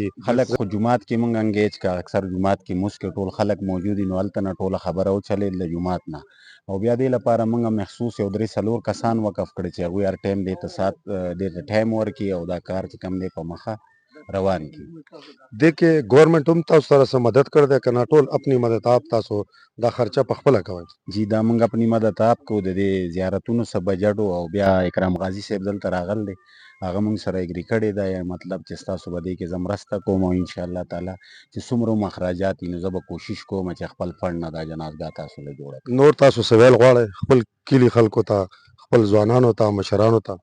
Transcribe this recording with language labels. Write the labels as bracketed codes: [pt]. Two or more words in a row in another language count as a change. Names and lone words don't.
[ps] خلک خو جومات کې مونږ انګیج کا اکثر جومات کې موږ کې ټول خلک موجود دي نو هلته نه ټوله خبره وچلېد له جومات نه او بیا دې لپاره مونږ مخصوص یو 3-4 کسان وقف کړي چې هغوی هر ټایم دې ته سات دې ته ټایم ورکړي او دا کار چې کوم دی په مخه روان کی دې کې ګورنمنټ هم تاسو سره څه مدد کړی دی که نه ټول [ur] اپنی مدد آپ [ps] تاسو دا خرچه په خپله کوئ جی دا مونږ [ur] اپنی مدد آپ [ps] کو د دې زیارتونو څه بجټ او بیا اکرام غازی صاحب دلته راغل دی هغه مونږ سره اګری کړی دی مطلب چې ستاسو به دې کې زه مرسته کوم او [ar] انشاءالله تعالی [ps] چې څومره هم اخراجات وي نو زه به کوشش کوم چې خپل فنډ نه دا جنازګاه تاسو له جوړه کړم. نور تاسو څه ویل غواړئ خپل کلي خلکو ته خپل ځوانانو ته مشرانو ته